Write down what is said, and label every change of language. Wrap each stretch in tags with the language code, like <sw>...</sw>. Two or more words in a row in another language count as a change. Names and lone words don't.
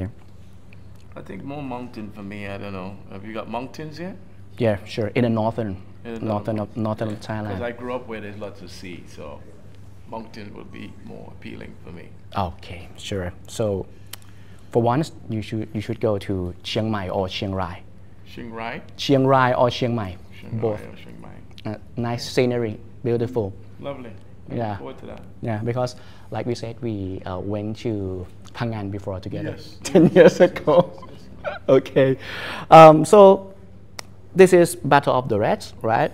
<en>I think more mountain for me. I don't know. Have you got mountains here? Yeah, sure. In the northern Thailand. Because I grew up where there's lots of sea, so mountain would be more appealing for me. Okay, sure. So, for once, you should go to Chiang Mai or Chiang Rai. Chiang Rai? Chiang Rai or Chiang Mai. Chiang Both. Rai or Chiang Mai. Nice scenery, beautiful. Lovely. Yeah. Look forward to that. Yeah, because like we said, we went to Phangan before together Yes. 10 years ago. Okay. So this is Battle of the Reds, right?</en>